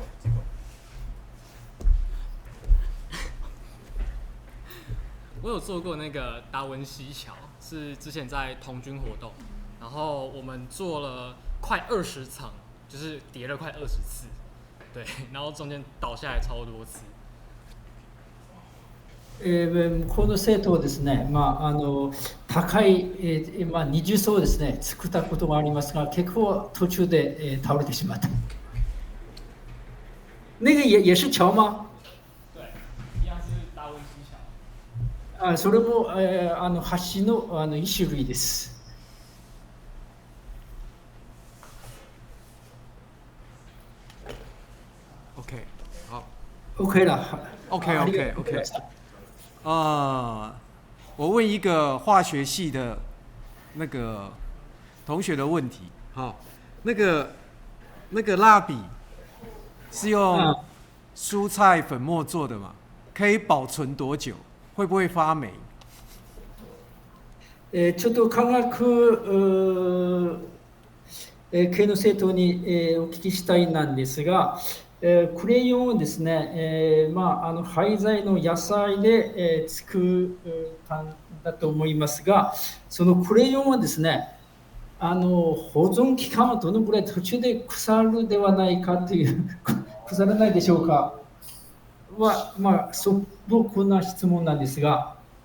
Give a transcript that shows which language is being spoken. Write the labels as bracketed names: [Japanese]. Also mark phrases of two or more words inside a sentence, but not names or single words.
[Chinese] 我有做过那个达文西桥，是之前在童军活动，然后我们做了快20层，就是叠了快20次，对，然后中间倒下来超多次。 [Japanese] この生徒はですね、高い、20層ですね、作ったことがありますが、結構途中で、倒れてしまった。 [Chinese] 那个也是桥吗？对，一样是达文西桥。 [Japanese] それも、橋の一種類です。 [Chinese] OK，好。 OK 了。 OK。我问一个化学系的那个同学的问题，好，那个那个蜡笔是用蔬菜粉末做的嘛？可以保存多久？会不会发霉？ [Japanese] ちょっと科学系の生徒に、お聞きしたいなんですが、クレヨンをですね、廃材の野菜で、作ったんだと思いますが、そのクレヨンはですね、保存期間はどのくらい途中で腐るではないかという腐らないでしょうかは、素朴な質問なんですが。